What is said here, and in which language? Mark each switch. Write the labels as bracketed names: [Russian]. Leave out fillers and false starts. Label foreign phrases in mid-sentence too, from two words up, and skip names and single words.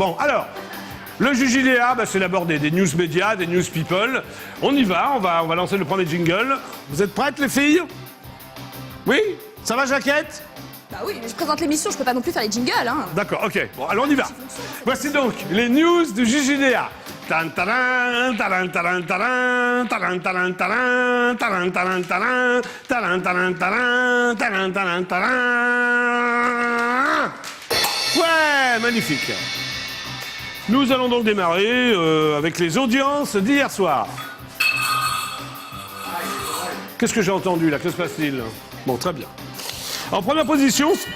[French] Bon, alors, le JJDA, bah, c'est d'abord des news médias, des news people. On y va, on va lancer le premier jingle. Vous êtes prêtes, les filles? Oui? Ça va, Jaquette? Bah oui, je présente l'émission, je peux pas non plus faire les jingles, hein. D'accord, ok. Bon, alors on y va. Voici donc les news du JJDA. Tan taran, taran taran taran, taran taran taran, taran taran taran, taran taran taran, taran taran taran. Ouais, magnifique. Nous allons donc démarrer avec les audiences d'hier soir. Qu'est-ce que j'ai entendu là? Que se passe-t-il? Bon, très bien. En première position...